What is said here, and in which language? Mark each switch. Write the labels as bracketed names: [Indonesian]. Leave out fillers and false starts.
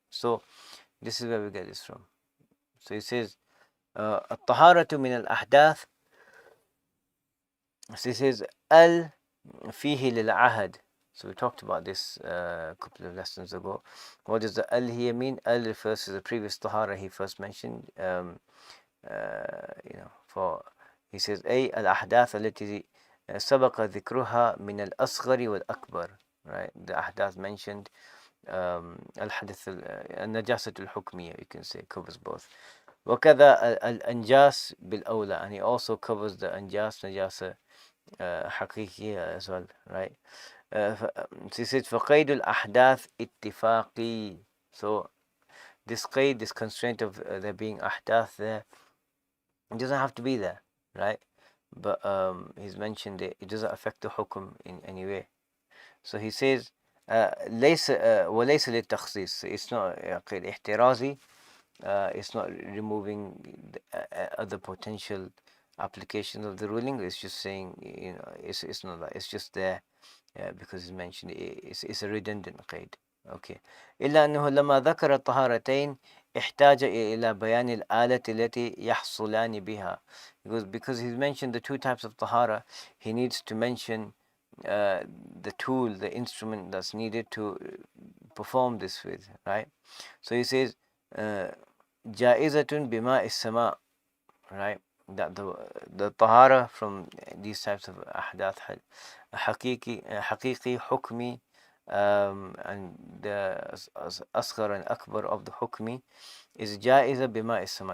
[English] So this is where we get this from. So He says [Arabic] الطهارة من الأحداث. [English] So He says al fihi lil ahad. So we talked about this a couple of lessons ago. What does the al here mean? Al refers to the previous tahara he first mentioned. For he says [Arabic] أي الأحداث التي سبق ذكرها من الأصغر والأكبر. [English] Right, the ahdath mentioned, [Arabic] الحدث النجاسة الحكمية, [English] you can say, covers both. [Arabic] وكذا الأنجاس بالأولى, [English] and he also covers the anjas, najasa حقيقية as well, right? She said [Arabic] فقيد الأحداث اتفاقي. [English] So this qaid, this constraint of there being ahdath there, it doesn't have to be there, right? But he's mentioned it doesn't affect the hukum in any way. So he says [Arabic] ليس وليس للتخصيص. [English] It's not [Arabic] قيد احترازي. [English] It's not removing other potential applications of the ruling. It's just saying, it's not that. It's just there because it's mentioned. It's a redundant qaid. Okay. [Arabic] إلا أنه لما ذكر الطهارتين احتاج إلى بيان الآلة التي يحصلان بها. [English] Because he's mentioned the two types of tahara, he needs to mention the tool, the instrument that's needed to perform this with, right? So he says [Arabic] جائزة بماء السماء, [English] right? That the tahara from these types of ahdath, [Arabic] حقيقي حكمي, [English] and the asghar and akbar of the hukmi is jaiza bima is-sama.